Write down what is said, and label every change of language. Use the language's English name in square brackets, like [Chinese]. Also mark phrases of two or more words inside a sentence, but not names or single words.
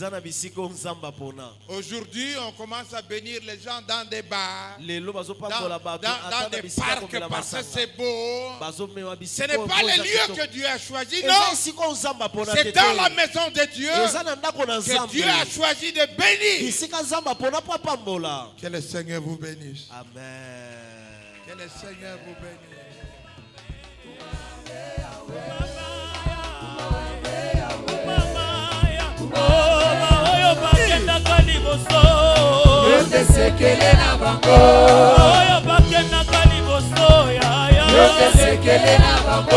[French] Aujourd'hui, on commence à bénir les gens dans des bars, dans des parcs parce que c'est beau. Ce n'est pas les lieux que Dieu a choisis, non. C'est dans la maison de Dieu que Dieu a choisi de bénir. Que le Seigneur vous bénisse. Amen. Que le Seigneur vous bénisse. [Lingala] Sekele na bango oyo bakendaka liboso ya yote sekele na bango